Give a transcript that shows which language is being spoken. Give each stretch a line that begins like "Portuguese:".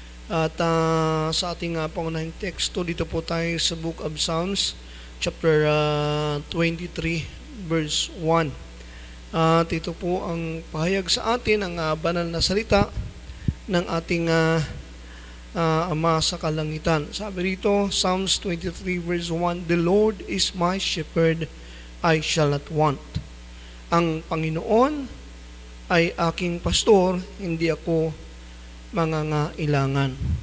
Filipino: At sa ating pangunahing teksto, dito po tayo sa Book of Psalms, chapter 23, verse 1. At ito po ang pahayag sa atin, ang banal na salita ng ating Ama sa kalangitan. Sabi rito,
English: Psalms 23, verse 1, "The Lord is my shepherd, I shall not want."
Filipino: Ang Panginoon ay aking pastor, hindi ako mangangailangan.